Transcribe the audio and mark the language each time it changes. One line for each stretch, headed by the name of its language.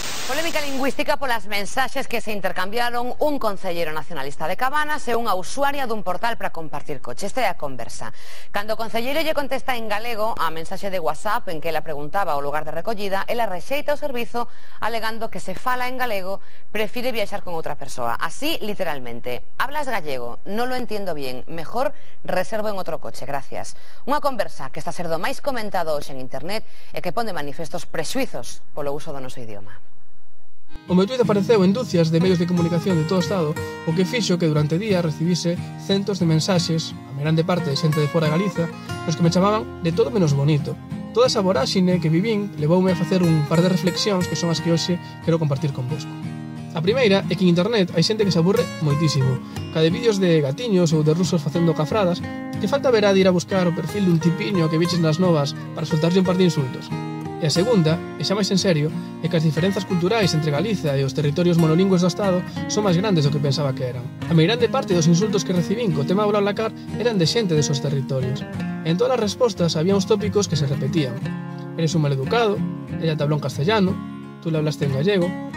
Galician: Polémica lingüística polas mensaxes que se intercambiaron un concelleiro nacionalista de Cabanas e unha usuaria dun portal para compartir coche. Esta é a conversa. Cando o concelleiro lle contesta en galego a mensaxe de WhatsApp en que ela preguntaba o lugar de recollida, ela rexeita o servizo alegando que se fala en galego prefire viaxar con outra persoa. Así, literalmente,
Spanish: hablas gallego, non lo entiendo bien, mejor reservo en outro coche, gracias.
Galician: Unha conversa que está a ser do máis comentado hoxe en internet e que pon de manifestos presuizos polo uso do noso idioma. O meu tuit apareceu en dúcias de medios de comunicación de todo o Estado, o que fixo que durante o día recibise centos de mensaxes, a grande parte de xente de fora de Galiza, nos que me chamaban de todo menos bonito. Toda esa voráxine que vivín levoume a facer un par de reflexións que son as que hoxe quero compartir convosco. A primeira é que en internet hai xente que se aburre moitísimo. Cada vídeos de gatiños ou de rusos facendo cafradas, que falta verá de ir a buscar o perfil dun tipiño que viches nas novas para soltarlle un par de insultos. E a segunda, e xa máis en serio, é que as diferenzas culturais entre Galiza e os territorios monolingües do Estado son máis grandes do que pensaba que eran. A meirande parte dos insultos que recibín co tema do BlaBlaCar eran de xente desos territorios. E en todas as respostas había uns tópicos que se repetían.
Spanish: Eres un maleducado, ella te habló en castellano, tú le hablaste en gallego.